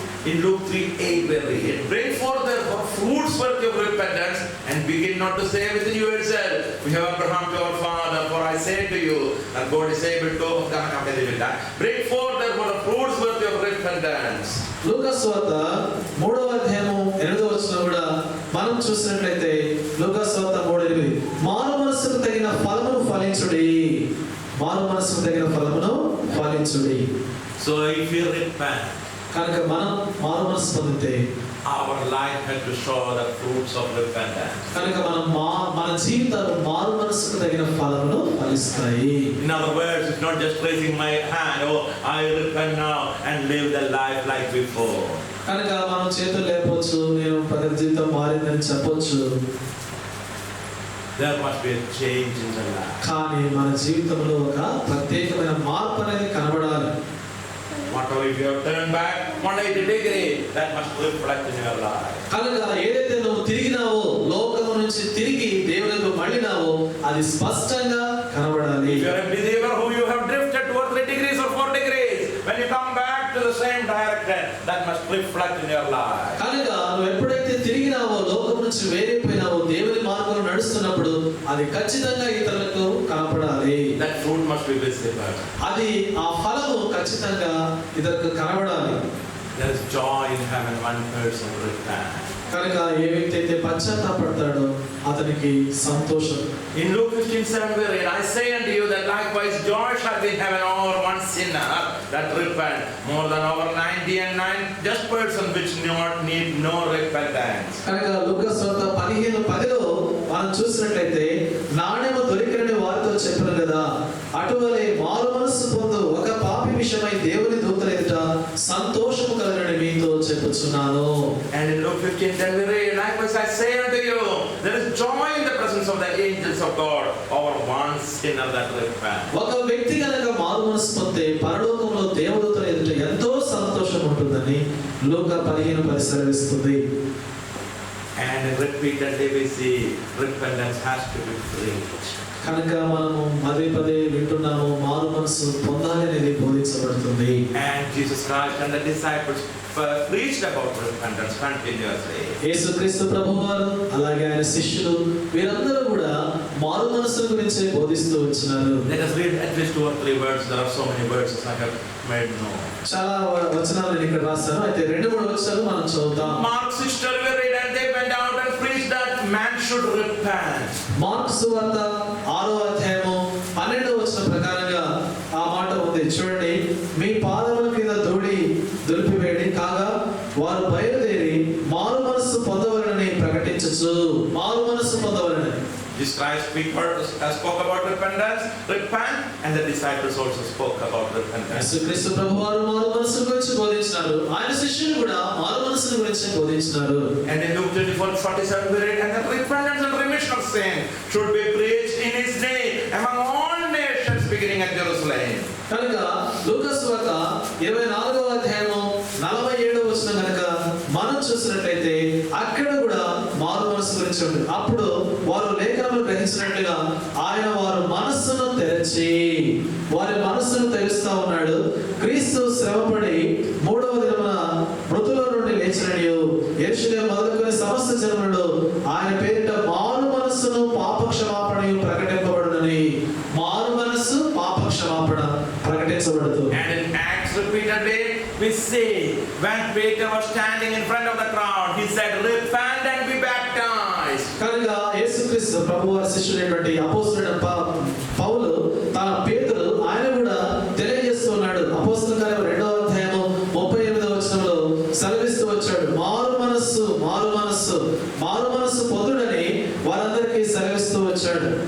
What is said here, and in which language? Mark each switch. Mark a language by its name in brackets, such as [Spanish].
[English] In Luke 3:8 we read, bring forth therefore fruits worthy of repentance, and begin not to say within you yourself, we have Abraham to our father, for I say to you, and God is able to bring forth therefore the fruits worthy of repentance. [Telugu] లూకా సువార్త 3వ అధ్యాయము 8వ వచనం కూడా మనం చూసినట్లయితే లూకా సువార్త 3:8 మారు మనసుకు తగిన ఫలమును ఫలించుడి. మారు మనసుకు తగిన ఫలమును ఫలించుడి. [English] So if you repent, [Telugu] కనుక మనం మారు మనసు పొందితే [English] our life has to show the fruits of repentance. [Telugu] కనుక మన జీవితాలు మారు మనసుకు తగిన ఫలమును ఫలిస్తాయి. [English] In other words, it's not just raising my hand, oh I repent now and live the life like before. [Telugu] కనుక మనం చేతులు లేపొచ్చు, నేను జీవితం మారిందని చెప్పొచ్చు. [English] There must be a change in the life. [Telugu] కానీ మన జీవితంలో ఒక ప్రత్యేకమైన మార్పు అనేది కనబడాలి. [English] Whatever if you have turned back 180 degrees, that must reflect in your life. [Telugu] కనుక ఏదైతే నువ్వు తిరిగినావో, లోకము నుంచి తిరిగి దేవునికి మళ్ళినావో అది స్పష్టంగా కనబడాలి. [English] If you are a believer who you have drifted towards 3 degrees or 4 degrees, when you come back to the same direction, that must reflect in your life. [Telugu] కనుక నువ్వు ఎప్పుడైతే తిరిగినావో, లోకం నుంచి వేరైపోయినావో, దేవుని మార్గంలో నడుస్తున్నప్పుడు అది ఖచ్చితంగా ఇతరులకు కనపడాలి. [English] That fruit must be visible. [Telugu] అది ఆ ఫలము ఖచ్చితంగా ఇతరులకు కనబడాలి. [English] There is joy in heaven one person repent. [Telugu] కనుక ఏ వ్యక్తి అయితే పశ్చాత్తాపడతాడో అతనికి సంతోషం. [English] In Luke 15:7 we read, I say unto you that likewise joy shall be in heaven over one sinner that repent, more than over 99 just person which need no repentance. [Telugu] కనుక లూకాసు వార్త 15:10లో మనం చూసినట్లయితే నాణెము దొరికినని వారితో చెప్పారు కదా, అటువలే మారు మనస్సు పొందు ఒక పాపి విషయమై దేవుని దూతల ఎదుట సంతోషము కలుగునని మీతో చెప్పుచున్నాను. [English] And in Luke 15:10 we read, likewise I say unto you, there is joy in the presence of the angels of God over one sinner that repent. [Telugu] ఒక వ్యక్తి కనుక మారు మనస్సు పొందితే పరలోకంలో దేవదూతల ఎదుట ఎంతో సంతోషం ఉంటుందని లూకా 15:10 సెలవిస్తుంది. [English] And repeatedly we see repentance has to be preached. [Telugu] కనుక మనము పదే పదే వింటున్నాము మారు మనస్సు పొందాలి అనేది బోధించబడుతుంది. [English] And Jesus Christ and the disciples preached about repentance continuously. [Telugu] యేసుక్రీస్తు ప్రభువారు అలాగే ఆయన శిష్యులు వీరందరూ కూడా మారు మనస్సు గురించి బోధిస్తూ వచ్చినారు. [English] Let us read at least 2 or 3 words. There are so many words I have made known. [Telugu] చాలా వచనాలు నేను ఇక్కడ రాశాను. అయితే 2-3 వచనాలు మనం చదువుతాం. [English] Mark 6:12 we read, and they went out and preached that man should repent. [Telugu] Mark సువార్త 6వ అధ్యాయము 12వ వచనం ప్రకారంగా ఆ మాట ఉంది. చూడండి, మీ పాదముల కింద ధూళి దులిపివేడి కాగా వారు బయలుదేరి మారు మనస్సు పొందవలనని ప్రకటించుచు. మారు మనస్సు పొందవలనని [English] Jesus Christ spoke about repentance, repent, and the disciples also spoke about repentance. [Telugu] యేసుక్రీస్తు ప్రభువారు మారు మనస్సు గురించి బోధించారు. ఆయన శిష్యులు కూడా మారు మనస్సు గురించి బోధించారు. [English] And in Luke 24:47 we read, and the repentance and remission of sin should be preached in his name among all nations beginning at Jerusalem. [Telugu] కనుక లూకాసు వార్త 24వ అధ్యాయము 47వ వచనం కనుక మనం చూసినట్లయితే అక్కడ కూడా మారు మనస్సు గురించి ఉంది. అప్పుడు వారు లేఖనములు గ్రహించినట్లుగా ఆయన వారి మనస్సును తెరచి వారి మనస్సును తెరుస్తా ఉన్నాడు. క్రీస్తు శ్రమపడి 3వ దినమున మృతుల నుండి లేచిననియు యెరూషలేము మొదలుకొని సమస్త జనములు ఆయన పేరిట మారు మనస్సును పాప క్షమాపణయు ప్రకటింపబడునని. మారు మనస్సు పాప క్షమాపణ ప్రకటించబడుతుంది. [English] And in Acts repeatedly we see when Peter was standing in front of the crowd, he said, repent and be baptized. [Telugu] కనుక యేసుక్రీస్తు ప్రభువారి శిష్యుడైనటువంటి అపోస్తలుడైన పౌలు తన పేతురు ఆయన కూడా తెలియజేస్తున్నాడు. అపోస్తలుల కార్యం 2వ అధ్యాయము 38వ వచనంలో సెలవిస్తూ వచ్చాడు, మారు మనస్సు మారు మనస్సు మారు మనస్సు పొందుడని వారందరికీ సెలవిస్తూ వచ్చాడు.